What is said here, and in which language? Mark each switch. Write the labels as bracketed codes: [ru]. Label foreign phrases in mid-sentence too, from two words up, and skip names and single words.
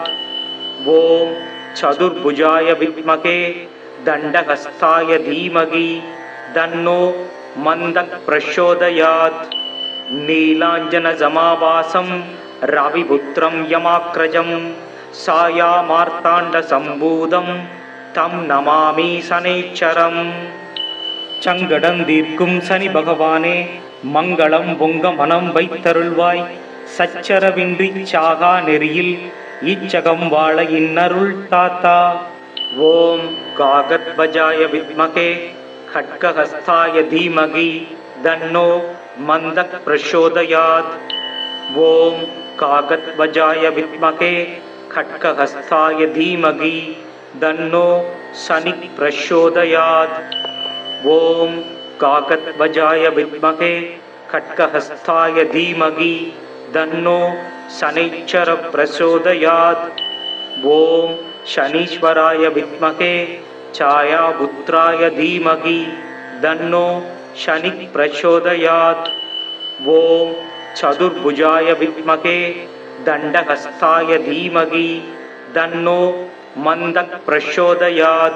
[sa] ओम चतुर्भुजाय विद्महे दण्डहस्ताय धीमहि तन्नो मन्दः प्रचोदयात्। नीलाञ्जनसमाभासं रविपुत्रं यमाग्रजं सायामार्ताण्डसम्भूतं तं नमामि शनैश्चरम्। [ta] சங்கடம் தீர்க்கும் சனி பகவானே, மங்களம் பொங்க மனம் வைத்தருள்வாய். சச்சரவின்றி சாகா நெறியில் இச்சகம் வாழ இன்னருள் தாத்தா. [sa] ओम् काकध्वजाय विद्महे खड्गहस्ताय धीमहि तन्नो मन्दः प्रचोदयात्। ओम कागद्वजाय विद्महे खड्गहस्ताय धीमहि तन्नो शनिः प्रचोदयात्। ओम कागद्वजाय विद्महे खड्गहस्ताय धीमहि तन्नो शनैश्चर प्रचोदयात्. ओम् शनीश्वराय विद्महे छायापुत्राय धीमहि तन्नो शनि प्रचोदयात्. ओम् चतुर्भुजाय विद्महे दण्डहस्ताय धीमहि तन्नो मन्दः प्रचोदयात्.